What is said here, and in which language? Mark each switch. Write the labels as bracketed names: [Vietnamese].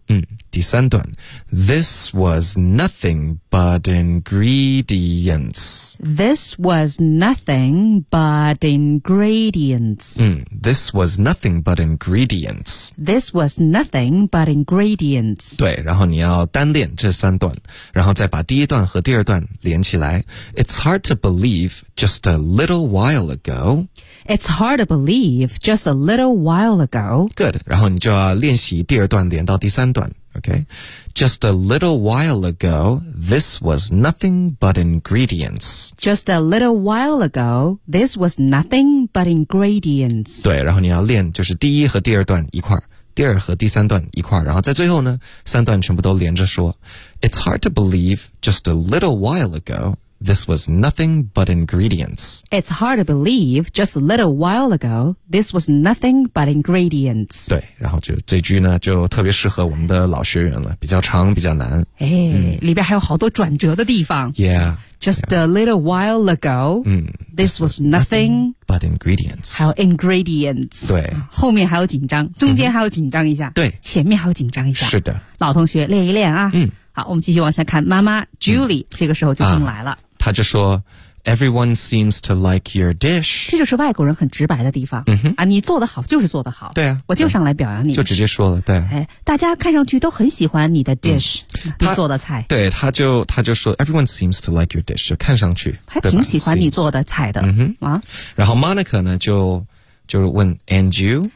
[English] 嗯、 [Chinese] 第三段 [English] This was nothing but ingredients. This was nothing but ingredients.、 Mm, this was nothing but ingredients. This was nothing but ingredients. [Chinese] 对，然后你要单练这三段，然后再把第一段和第二段连起来。 [English] It's hard to believe just a little while ago. It's hard to believe just a little while ago. Good. [Chinese] 然后你就要练习第二段连到第三段。 [English] Okay, just a little while ago, this was nothing but ingredients. Just a little while ago, this was nothing but ingredients. [Chinese] 对，然后你要练就是第一和第二段一块，第二和第三段一块，然后在最后呢，三段全部都连着说。 [English] It's hard to believe just a little while ago. This was nothing but ingredients. It's hard to believe, just a little while ago, this was nothing but ingredients. [Chinese] 对，然后就这句呢，就特别适合我们的老学员了，比较长，比较难。哎、嗯，里边还有好多转折的地方。 Yeah. [English] Just a little while ago,、嗯、 this was nothing but ingredients. [Chinese] 还有 ingredients. 对。后面还有紧张，中间还有紧张一下。对、嗯。前面还有紧张一下。是的。老同学练一练啊。嗯。好，我们继续往下看。妈妈 Julie、嗯、这个时候就进来了。啊、他就说 ， [English] Everyone seems to like your dish。 [Chinese] 这就是外国人很直白的地方。嗯哼，啊，你做得好就是做得好。对啊，我就上来表扬你。就直接说了，对。哎，大家看上去都很喜欢你的 dish，、嗯、你做的菜。对，他就说 ， [English] Everyone seems to like your dish， [Chinese] 就看上去还挺喜欢你做的菜的。嗯哼，啊。然后 Monica 呢，就问 ， [English] And you？